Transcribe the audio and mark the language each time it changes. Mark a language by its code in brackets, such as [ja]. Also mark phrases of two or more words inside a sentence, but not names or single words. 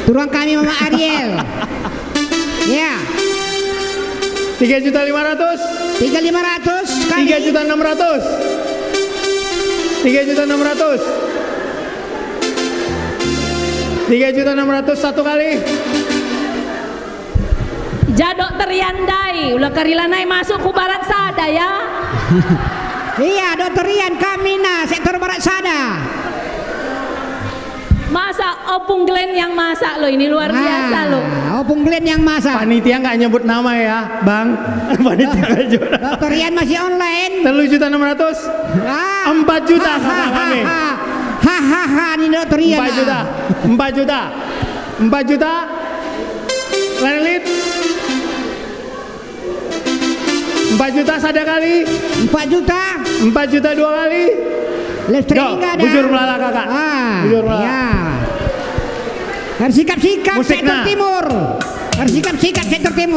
[id] Turun kami Mama Ariel. Ya. 3.500.000. 3.500 kali 3.600.000. 3.600.000. 3.600.000 satu kali. [btx] Jadok teriandai, ulah karilanai masuk ku barat sada ya. [id] Iya, Dokter Rian kami sektor barat sada. Masak opung Glen yang masak lo ini luar biasa lo. Opung Glen yang masak. Panitia nggak nyebut nama ya, Bang. Panitia nggak nyebut. Dokter Rian masih online. 3.600.000. 4 juta [btx] kakak kami. [id] Hahaha, ini Dokter Rian. 4 juta. 4 juta. 4 juta. Lelit. 4 juta sada kali. 4 juta. 4 juta 2 kali. Listrik enggak ada. [btx] Bujur melala kakak. Bujur melala. [id] Ya. Harus sikap-sikap sektor timur. Harus sikap-sikap sektor timur.